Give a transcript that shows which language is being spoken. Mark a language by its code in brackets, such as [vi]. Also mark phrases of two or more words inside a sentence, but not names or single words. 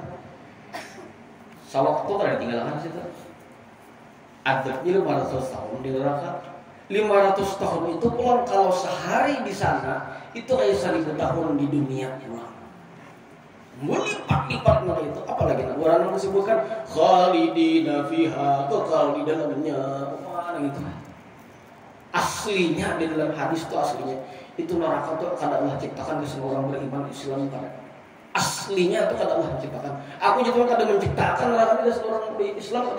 [bjn] Sewaktu kada ditinggalkan situ. Adabnya 500 tahun di neraka. 500 tahun itu pulang kalau sehari di sana itu kayak 1000 tahun di dunia pulang. Melipat-lipat mana itu, apalagi orang disebutkan [ar] khalidina fiha, [bjn] kekal di dalamnya, mana gitu. Aslinya di dalam hadis itu aslinya itu neraka itu kada Allah ciptakan ke semua orang beriman Islam kada. Aslinya itu kada Allah ciptakan. Aku juga kada menciptakan neraka ke semua orang Islam kada.